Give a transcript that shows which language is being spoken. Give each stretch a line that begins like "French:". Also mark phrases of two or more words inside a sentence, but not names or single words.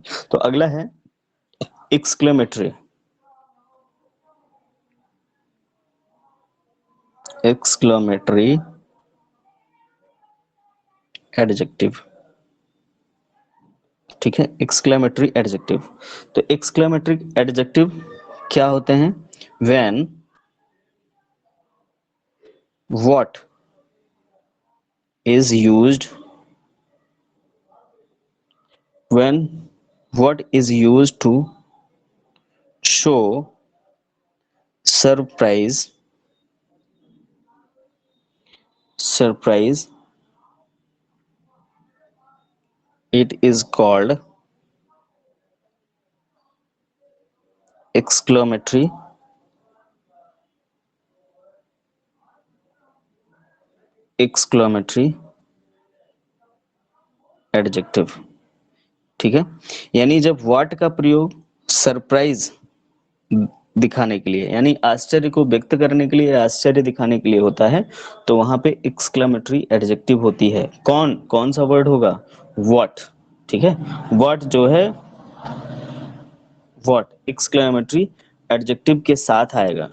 Hindi: तो अगला है
English: exclamatory. exclamatory adjective,
Hindi: ठीक है,
English: exclamatory adjective.
Hindi: तो
English: exclamatory adjective
Hindi: क्या होते हैं?
English: when what is used when what is used to show surprise, surprise, it is called exclamatory exclamatory adjective।
Hindi: ठीक है, यानी जब व्हाट का प्रयोग सरप्राइज दिखाने के लिए, यानी आश्चर्य को व्यक्त करने के लिए, आश्चर्य दिखाने के लिए होता है, तो वहां पे
English: exclamatory adjective
Hindi: होती है। कौन कौन सा वर्ड होगा? व्हाट। ठीक है, व्हाट जो है,
English: what exclamatory adjective
Hindi: के साथ आएगा।